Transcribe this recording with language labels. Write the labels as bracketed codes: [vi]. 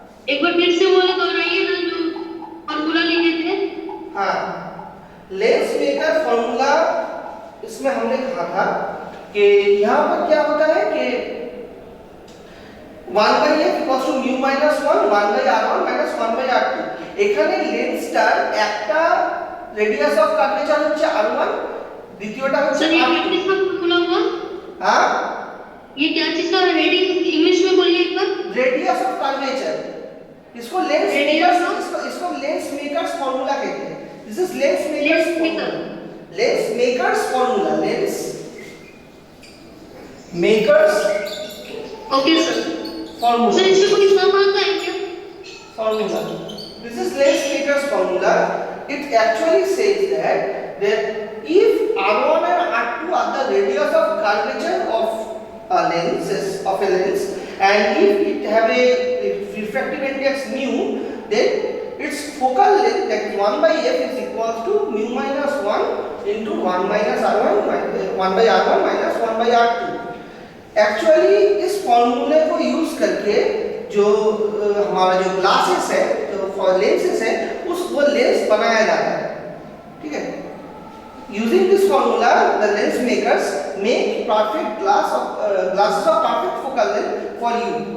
[hi] एक बार फिर से वो दोहराइए ना जो फॉर्मूला लिखे थे। हाँ, लेंस मेकर फॉर्मूला, इसमें हमने कहा था कि यहाँ पर क्या होता है कि [en] 1/f equals to mu minus 1 1/r1 minus 1/r2। [bn] এখানে লেন্সটার একটা রেডিয়াস অফ কার্ভেচার হচ্ছে r1, দ্বিতীয়টা হচ্ছে [hi] सर ये किसका फॉर्मूला हुआ? हाँ, ये क्या चीज का रेडियस, इंग्लिश में बोलिए एक बार। रेडियस ऑफ कर्वेचर, इसको लेंस मेकर्स, इसको लेंस मेकर्स फार्मूला कहते हैं। [en] This is lens makers formula, lens makers formula, lens makers okay sir. Formula, [hi] sir इसमें कोई सम आता है क्या? [en] Formula, this is lens makers formula. It actually says that if r1 and r2 are the radius of curvature of a lens, and if it have a refractive index mu, then its focal length, that is 1/f, is equal to mu minus 1 into 1 minus r1 1/r1 minus 1/r2। [hi] Actually इस फॉर्मूले को use करके जो हमारा जो glasses है, जो lenses है, उस वो लेंस बनाया जाता है, ठीक है। [en] Using this formula, the lens makers make perfect glasses of perfect focal length for you.